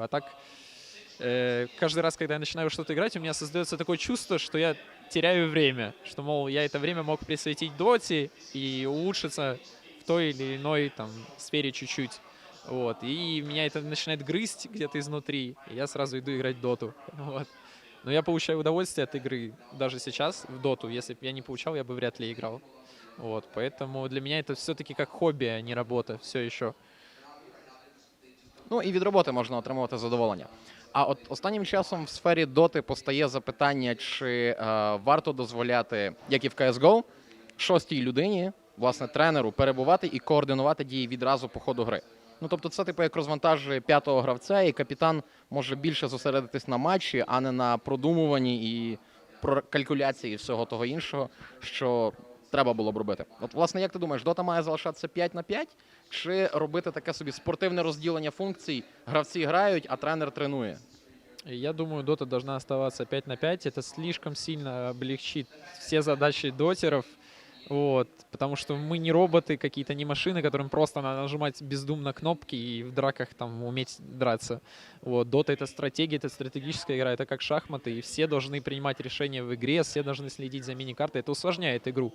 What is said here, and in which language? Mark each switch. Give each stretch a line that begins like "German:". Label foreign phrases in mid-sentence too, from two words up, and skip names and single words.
Russian: А так, каждый раз, когда я начинаю что-то играть, у меня создается такое чувство, что я теряю время, что, мол, я это время мог присвятить доте и улучшиться в той или иной там сфере чуть-чуть. Вот. И меня это начинает грызть где-то изнутри, и я сразу иду играть в доту. Вот. Но я получаю удовольствие от игры даже сейчас в доту. Если бы я не получал, я бы вряд ли играл. Вот. Поэтому для меня это все-таки как хобби, а не работа все еще.
Ukrainian: Ну і від роботи можна отримувати задоволення. А от останнім часом в сфері доти постає запитання, чи варто дозволяти, як і в CSGO, шостій людині, власне, тренеру, перебувати і координувати дії відразу по ходу гри. Ну, тобто це типу як розвантажує п'ятого гравця, і капітан може більше зосередитись на матчі, а не на продумуванні і калькуляції всього того іншого, що треба було б робити. От, власне, як ти думаєш, дота має залишатися 5/5, чи робити таке собі спортивне розділення функцій, гравці грають, а тренер тренує?
Russian: Я думаю, дота должна оставаться 5/5. Это слишком сильно облегчит все задачи дотеров. Вот, потому что мы не роботы какие-то, не машины, которым просто надо нажимать бездумно кнопки и в драках там уметь драться. Вот, Dota — это стратегия, это стратегическая игра, это как шахматы, и все должны принимать решения в игре, все должны следить за мини-картой, это усложняет игру.